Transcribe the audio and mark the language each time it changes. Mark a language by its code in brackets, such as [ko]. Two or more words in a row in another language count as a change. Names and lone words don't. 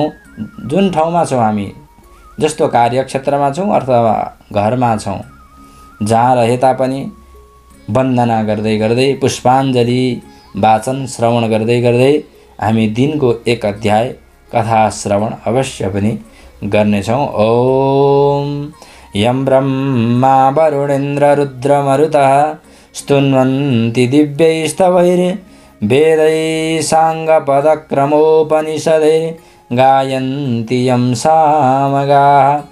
[ne] जुन ठाउँमा छौँ हामी, जस्तो कार्यक्षेत्रमा छौँ अथवा घरमा छौँ, जहाँ रहे तापनि वन्दना गर्दै गर्दै पुष्पाञ्जली वाचन श्रवण गर्दै गर्दै हामी दिनको एक अध्याय कथा श्रवण अवश्य पनि गर्नेछौँ। [sa] ओम यं ब्रह्मा वरुणेन्द्र रुद्रमरुतः स्तुन्वन्ति दिव्यैस्तवैर्वेदैः साङ्गपदक्रमोपनिषदैः गायन्ति यं सामगाः।